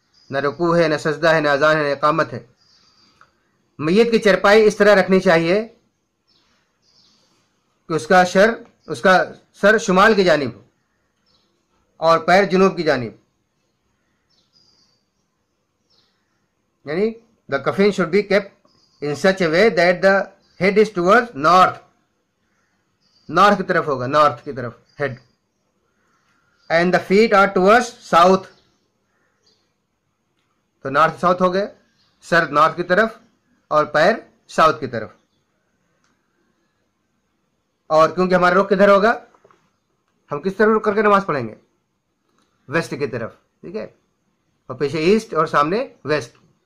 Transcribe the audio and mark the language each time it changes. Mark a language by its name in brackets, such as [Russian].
[Urdu] نہ رکوع ہے، نہ سجدہ ہے، نہ اذان ہے، نہ اقامت ہے. میت کی چرپائی اس طرح رکھنی چاہیے کہ اس کا سر شمال کی جانب ہو اور پیر جنوب کی جانب. [English] یعنی the coffin should be kept in such a way that the head is towards north [Urdu] کی طرف ہوگا، نارتھ کی طرف [English] head, and the feet are towards south. [Urdu] تو نارتھ ساؤتھ ہو گئے، سر نارتھ کی طرف اور پیر ساؤتھ کی طرف. اور کیونکہ ہمارا رخ کدھر ہوگا، ہم کس طرف رخ کر کے نماز پڑھیں گے؟ ویسٹ کی طرف. ٹھیک ہے، اور پیچھے ایسٹ اور سامنے ویسٹ.